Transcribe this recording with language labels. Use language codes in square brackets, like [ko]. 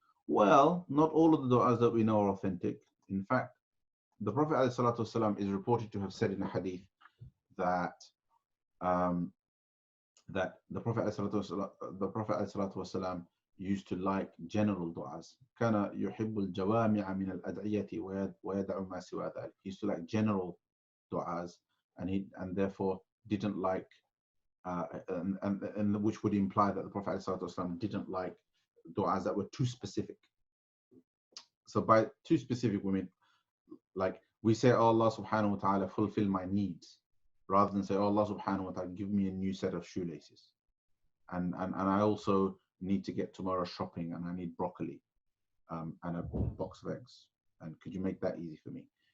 [en] Well, not all of the du'as that we know are authentic. In fact, the Prophet ﷺ is reported to have said in a hadith that that the Prophet ﷺ used to like general du'as. [ar] كان يحب الجوامع من الأدعية ويدع ما سوى ذلك. [en] He used to like general du'as, and therefore didn't like and which would imply that the Prophet ﷺ didn't like du'as that were too specific. So by too specific, we mean, like, we say, oh, Allah subhanahu wa ta'ala, fulfill my needs, rather than say, oh, Allah subhanahu wa ta'ala, give me a new set of shoelaces, and I also need to get tomorrow shopping, and I need broccoli and a box of eggs, and could you make that easy for me?